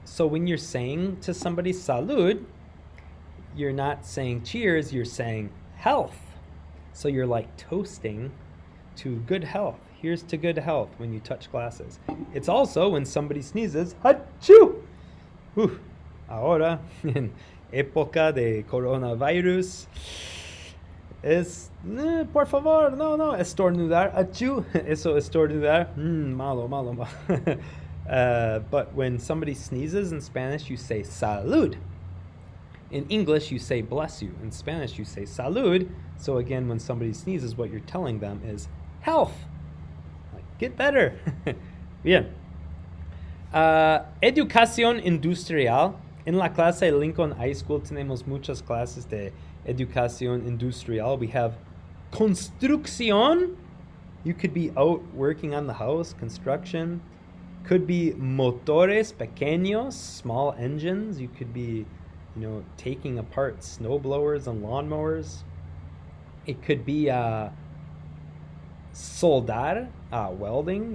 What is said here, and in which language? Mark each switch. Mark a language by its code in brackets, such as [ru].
[en] So when you're saying to somebody salud, you're not saying cheers, you're saying health. So you're like toasting to good health. Here's to good health when you touch glasses. It's also when somebody sneezes, achoo! [es] Ahora, en época de coronavirus, es, por favor, no, estornudar, achoo, eso estornudar, malo. [en] But when somebody sneezes in Spanish, you say salud. In English, you say bless you. In Spanish, you say salud. So again, when somebody sneezes, what you're telling them is health. Like, get better. [es] Bien. Educación industrial. En la clase de Lincoln High School tenemos muchas clases de educación industrial. [en] We have construcción. You could be out working on the house, construction. Could be [es] motores pequeños, [en] small engines. You could be, taking apart snow blowers and lawnmowers. It could be soldar, welding.